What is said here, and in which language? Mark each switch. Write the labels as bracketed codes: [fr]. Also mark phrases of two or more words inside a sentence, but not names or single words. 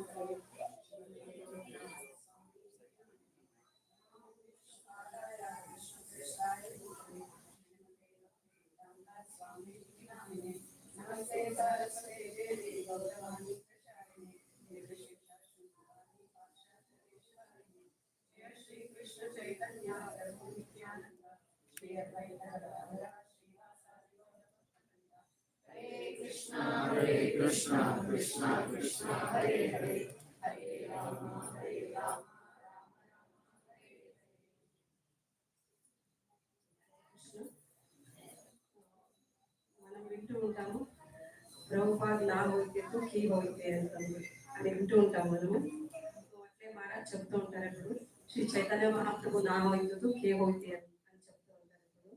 [sa] नमस्ते सरस्वते देवि गौरवाणी प्रचारिणे जय श्री कृष्ण चैतन्य प्रभु नित्यानन्द श्री अद्वैत गदाधर हरे कृष्ण कृष्ण कृष्ण हरे हरे हरे राम हरे राम, [te] మనం వింటూ ఉంటాము ప్రభుపాద్ [bn] না হইতে কী হইতে [te] అని వింటూ ఉంటాం మనము. అట్లే మహారాజ్ చెప్తూ ఉంటారు ఇప్పుడు శ్రీ చైతన్య మహాప్రభు [bn] না হইতে কে হইতে [te] అని చెప్తూ ఉంటారు ఇప్పుడు.